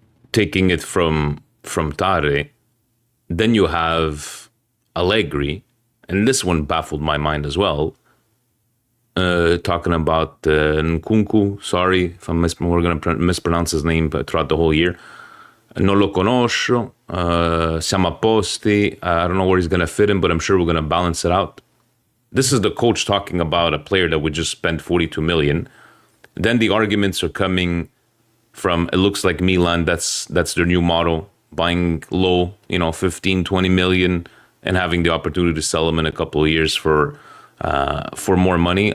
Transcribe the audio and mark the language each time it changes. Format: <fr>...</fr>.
<en>Taking it from Tare, then you have Allegri, and this one baffled my mind as well. Talking about Nkunku, sorry if we're going to mispronounce his name throughout the whole year.</en> <it>Non lo conosco, siamo a posti.</it> <en>I don't know where he's going to fit in, but I'm sure we're going to balance it out. This is the coach talking about a player that would just spend 42 million. Then the arguments are coming from, it looks like Milan, that's their new model, buying low, 15, 20 million and having the opportunity to sell them in a couple of years for more money.</en>